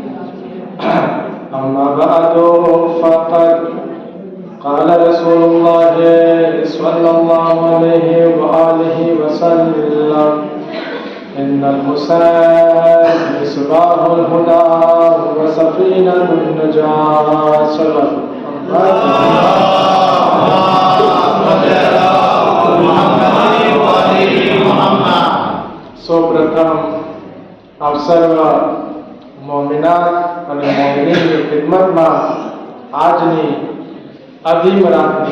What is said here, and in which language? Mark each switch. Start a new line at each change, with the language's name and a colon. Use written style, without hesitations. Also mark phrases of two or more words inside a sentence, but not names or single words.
Arabic: أما بعد فقد قال رسول الله صلى الله عليه وآله وسلم إن الحسين مصباح الهدى وسفينة النجاة صلى الله
Gujarati: સૌપ્રથમ આપ સર્વ મોમિનાત અને મોમિનીની ખિદમતમાં આજની અધીમ રાતની